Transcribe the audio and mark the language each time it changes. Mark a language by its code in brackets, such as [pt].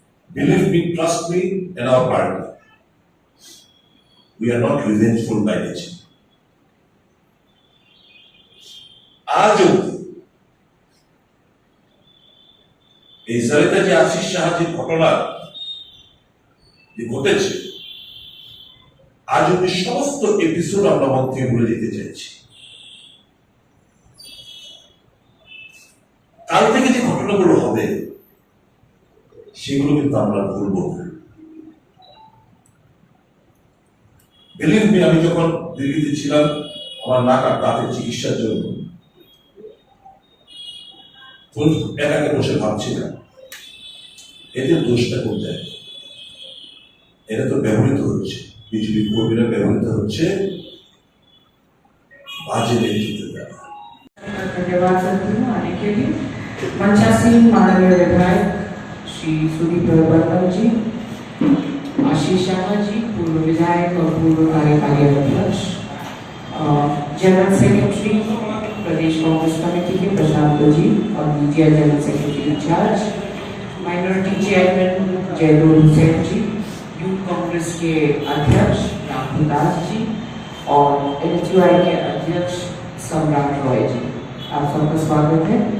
[en] Believe me, trust me in our party. We are not revengeful by nature. [bn] আজ ইসরায়েলে যে আশিস সাহায্যের ঘটনা যে ঘটেছে, আজ অব্দি সমস্ত এপিসোড আমরা মন থেকে ভুলে যেতে চাইছি। কাল থেকে যে ঘটনাগুলো হবে সেগুলো কিন্তু আমরা ভুলব না। [en] believe me, [bn] আমি যখন দিল্লিতে ছিলাম আমার নাক আর দাঁতের চিকিৎসার জন্য, একাকে বসে ভাবছিলাম এদের দোষটা কোন জায়গায়। এরা তো ব্যবহৃত হচ্ছে, বিজেপি কর্মীরা ব্যবহৃত হচ্ছে বাজে নেতৃত্বের দ্বারা। [hi] धन्यवाद करती हूँ आने के लिए। मंचासीन माननीय विधायक श्री सुदीप बर्मन जी, आशीष शर्मा जी, पूर्व विधायक और पूर्व कार्यकारी अध्यक्ष, जनरल सेक्रेटरी प्रदेश कांग्रेस कमेटी के प्रशांत जी और media general secretary in charge, minority chairman Joydol Hussain जी, यूथ कांग्रेस के अध्यक्ष राहुल दास जी और NHUI के अध्यक्ष सम्राट रॉय जी, आप सबका स्वागत है।